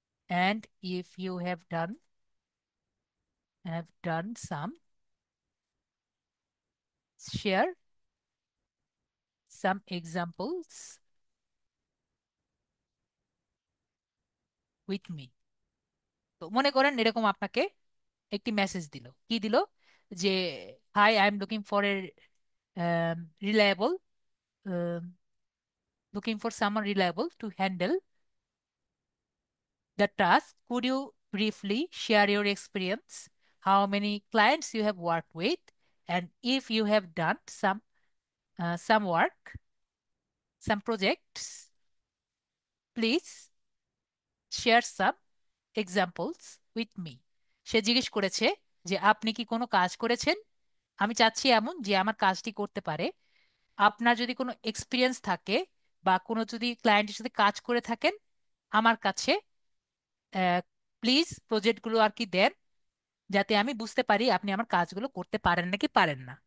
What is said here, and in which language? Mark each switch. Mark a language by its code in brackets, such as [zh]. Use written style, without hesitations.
[en] and if you have done some, share some examples with me। [bn] তো মনে করেন এরকম আপনাকে একটি মেসেজ দিল, কি দিল, যে [en] Hi, I am looking for a reliable, looking for someone reliable to handle the task. Could you briefly share your experience? How many clients you have worked with? And if you have done some work, some projects, please share some examples with me। [bn] সে জিজ্ঞেস করেছে যে আপনি কি কোনো কাজ করেছেন, আমি চাচ্ছি এমন যে আমার কাজটি করতে পারে। আপনার যদি কোনো এক্সপিরিয়েন্স থাকে বা কোনো যদি ক্লায়েন্টের সাথে কাজ করে থাকেন, আমার কাছে প্লিজ প্রজেক্টগুলো আর কি দেন, যাতে আমি বুঝতে পারি আপনি আমার কাজগুলো করতে পারেন নাকি পারেন না।